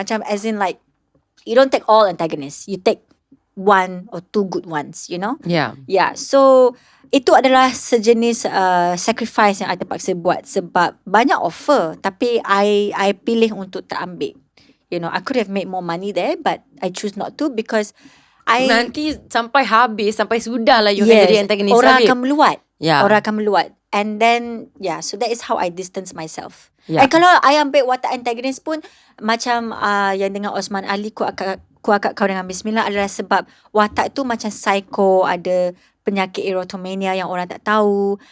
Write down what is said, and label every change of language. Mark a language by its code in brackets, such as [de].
[en] Macam as in like, you don't take all antagonists, you take 1 or 2 good ones, Yeah. [ms] So itu adalah sejenis [en] sacrifice [ms] yang I terpaksa buat sebab banyak offer, tapi I pilih untuk tak ambil. [en] I could have made more money there, but I choose not to because [ms] nanti sampai habis, sampai sudah lah you akan jadi antagonis. Orang akan meluat. Orang akan meluat. [en] And then so that is how I distance myself. Yeah. [ms] Kalau I ambil watak antagonis pun macam yang dengan Osman Ali, Ku Akad Kau Dengan Bismillah adalah sebab watak tu macam psycho, ada penyakit erotomania yang orang tak tahu.